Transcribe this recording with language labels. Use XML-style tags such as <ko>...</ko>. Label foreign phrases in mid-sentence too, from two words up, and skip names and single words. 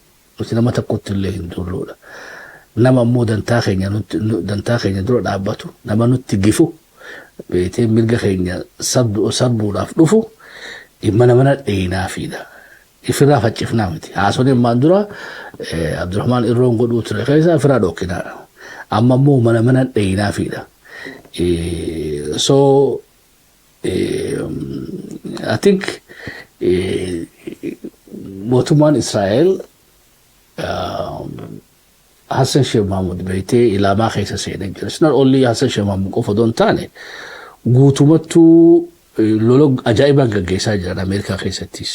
<om>Nuti nama tokkotti illee hin durruudha. nama ammoo dantaa keenya dura dhaabbatu nama nutti gifu beetee mirga keenya sarbuudhaaf dhufu mana dheenaafidha. Ifirraa faccifnaa miti. Haasonni ammaan dura Abdurrahmaan Irroon godhuu ture keessa ifirraa dhokkinaadha. Amma ammoo mana dheenaafidha.</om> <en>So I think</en> <om>mootummaan Israa'el Hassan Sheikh Mahmud beetee ilaamaa keessa seenee jira.</om> <en>It's not only</en> <om>Hassan Sheikh Mahmud qofa osoo hin taane guutumattuu lola ajaa'ibaa gaggeessaa jiran Ameerikaa keessattis.</om>